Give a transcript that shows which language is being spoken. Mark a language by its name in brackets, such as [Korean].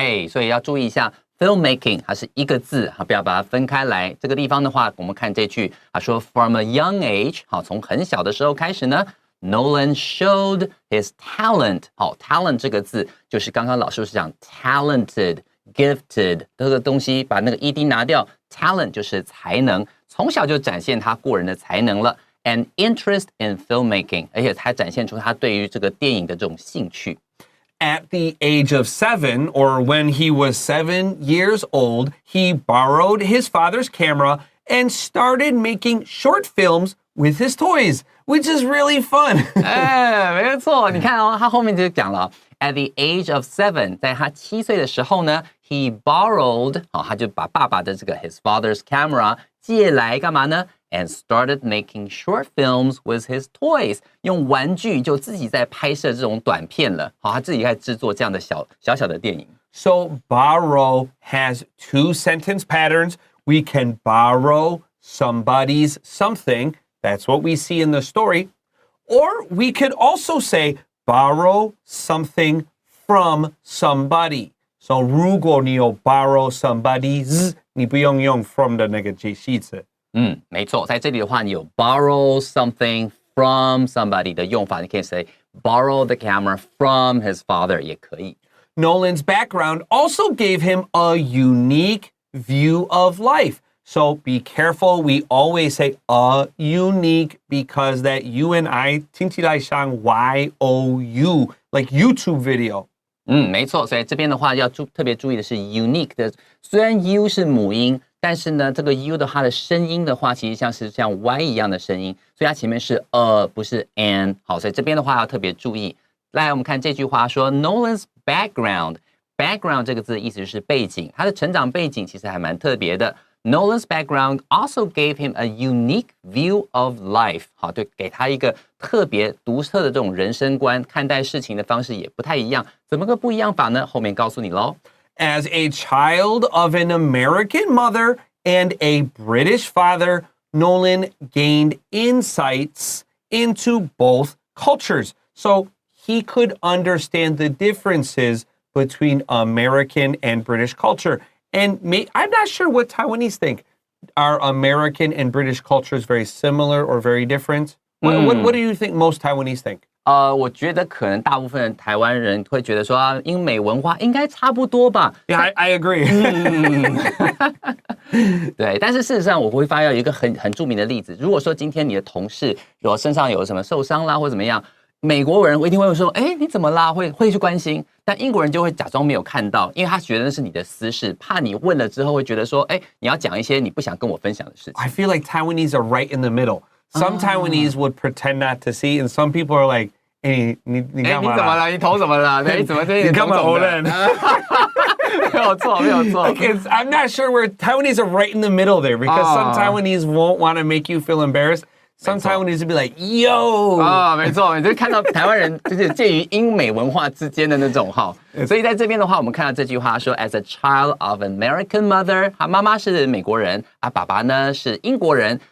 [Chinese] 所以要注意一下 filmmaking 它是一个字，不要把它分开来。这个地方的话，我们看这句，他说 [English] from a young age， [Chinese] 好，从很小的时候开始呢 ， [English] Nolan showed his talent。 [Chinese] 好 ，talent 这个字就是刚刚老师是讲 talented、gifted 这个东西，把那个 ed 拿掉 ，talent 就是才能，从小就展现他过人的才能了。 [English] And interest in filmmaking， [Chinese] 而且还展现出他对于这个电影的这种兴趣。 [English] At the age of 7, or when he was 7 years old, he borrowed his father's camera and started making short films with his toys, which is really fun. [Chinese] 没错，你看他后面就讲了 ， [English] at the age of 7， [Chinese] 在他7岁的时候呢 ， [English] he borrowed， [Chinese] 他就把爸爸的这个 [English] his father's camera [Chinese] 借来干嘛呢？ [English] And started making short films with his toys， [Chinese] 用玩具就自己在拍摄这种短片了。好，他自己在制作这样的小的电影。 [English] So borrow has 2 sentence patterns. We can borrow somebody's something. That's what we see in the story. Or we could also say borrow something from somebody. [Chinese] So 如果你有 [English] borrow somebody's， [Chinese] 你不用用 from 的那个介系词。没错，在这里的话，你有 [English] borrow something from somebody [Chinese] 的用法，你可以 [English] say borrow the camera from his father [Chinese] 也可以。 [English] Nolan's background also gave him a unique view of life. So be careful. We always say a unique because that you and I [Chinese] 听起来像 [English] Y-O-U, like YouTube video. [Chinese] 没错，所以这边的话要特别注意的是 unique 的，虽然 U 是母音。但是呢，这个 U 的它的声音的话，其实像 Y 一样的声音，所以它前面是不是 an。好，所以这边的话要特别注意。来，我们看这句话说 [English] Nolan's background [Chinese] 这个字意思就是背景，他的成长背景其实还蛮特别的。 [English] Nolan's background also gave him a unique view of life。 [Chinese] 好，对，给他一个特别独特的这种人生观，看待事情的方式也不太一样。怎么个不一样法呢？后面告诉你咯。 [English] As a child of an American mother and a British father, Nolan gained insights into both cultures. So he could understand the differences between American and British culture. And I'm not sure what Taiwanese think. Are American and British cultures very similar or very different? What do you think most Taiwanese think? [Chinese] 我觉得可能大部分台湾人会觉得说英美文化应该差不多吧。 [English] Yeah, I agree. [Chinese] 对，但是事实上我会发现有一个很著名的例子。如果说今天你的同事有身上有什么受伤啦或怎么样，美国人一定会说，你怎么啦？会去关心。但英国人就会假装没有看到，因为他觉得那是你的私事，怕你问了之后会觉得说，你要讲一些你不想跟我分享的事情。 [English] I feel like Taiwanese are right in the middle. Some Taiwanese would pretend not to see, and some people are like, [Chinese] 你干嘛啦？你怎么了？你头怎么了？对，怎么对？你干嘛Nolan？没有错，没有错。 [English] I'm not sure where Taiwanese are right in the middle there because some Taiwanese won't want to make you feel embarrassed. Some Taiwanese would be like, yo. [Chinese] 没错，你就看到台湾人就是介于英美文化之间的那种哈。所以在这边的话，我们看到这句话说 ， [English] As a child of American mother， [Chinese] 他妈妈是美国人，爸爸呢是英国人。